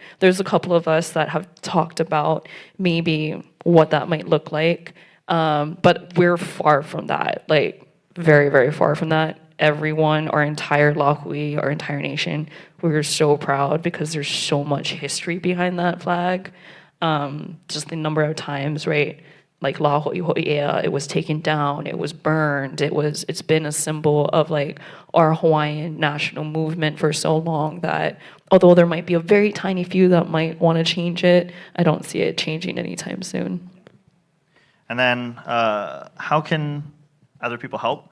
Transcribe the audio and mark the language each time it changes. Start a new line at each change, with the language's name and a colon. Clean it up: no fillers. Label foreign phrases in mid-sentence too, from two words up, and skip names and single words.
English: There's a couple of us that have talked about maybe what that might look like, but we're far from that, like very, very far from that. Everyone, our entire lāhui, our entire nation, we're so proud because there's so much history behind that flag. Just the number of times, right? Like
Hawaiian: lāhui hoʻia,
English: it was taken down, it was burned, it's been a symbol of like our Hawaiian national movement for so long that although there might be a very tiny few that might want to change it, I don't see it changing anytime soon. And then how can other people help?